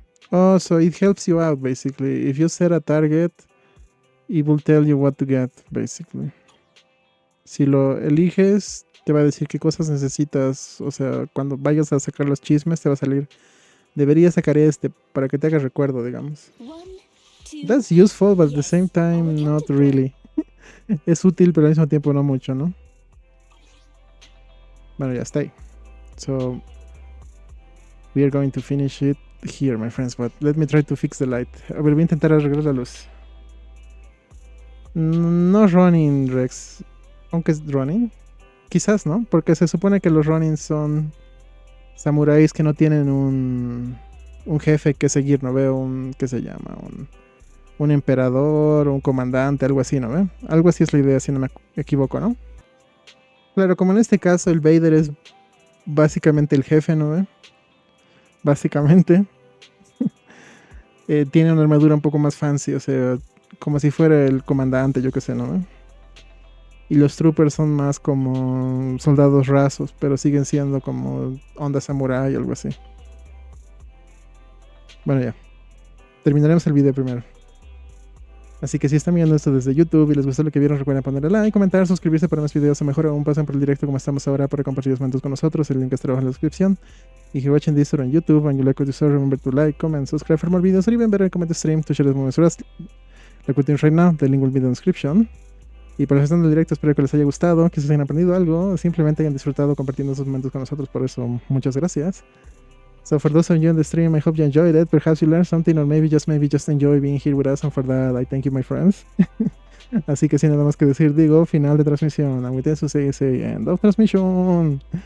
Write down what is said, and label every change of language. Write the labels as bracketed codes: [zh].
[en] Oh, so it helps you out, basically. If you set a target, it will tell you what to get, basically. [es] Si lo eliges, te va a decir qué cosas necesitas. O sea, cuando vayas a sacar los chismes, te va a salir. Deberías sacar este para que te hagas recuerdo, digamos. [en] That's useful, but at the same time, not really. [es] Es útil, pero al mismo tiempo no mucho, ¿no? Bueno, ya está ahí. [en] So, we are going to finish it here, my friends, but let me try to fix the light. [es] A ver, voy a intentar arreglar la luz. No running, Rex. Aunque es running. Quizás, ¿no? Porque se supone que los running son samuráis que no tienen un jefe que seguir, ¿no? Veo un... ¿qué se llama? Un emperador, un comandante, algo así, ¿no? ¿Ve? Algo así es la idea, si no me equivoco, ¿no? Claro, como en este caso el Vader es básicamente el jefe, ¿no? ¿Ve? Básicamente. Tiene una armadura un poco más fancy, o sea, como si fuera el comandante, yo qué sé, ¿no? ¿Ve? Y los troopers son más como soldados rasos, pero siguen siendo como onda samurai o algo así. Bueno, ya. Terminaremos el video primero. Así que si están viendo esto desde YouTube y les gustó lo que vieron, recuerden ponerle like, comentar, suscribirse para más videos o mejor aún pasen por el directo como estamos ahora para compartir los momentos con nosotros. El link está abajo en la descripción. [en] If you're watching this on YouTube and you like what you saw, remember to like, comment, subscribe for more videos or even better, comment the stream to share the moments like we're doing right now. The link will be in the description. [es] Y para los que están en el directo, espero que les haya gustado, que se hayan aprendido algo, o simplemente hayan disfrutado compartiendo esos momentos con nosotros. Por eso, muchas gracias. [en] So for those of you on the stream, I hope you enjoyed it. Perhaps you learned something, or maybe just enjoy being here with us, and for that, I thank you, my friends. [es] Así que sin nada más que decir, digo, final de transmisión. And with this, we say end of transmission.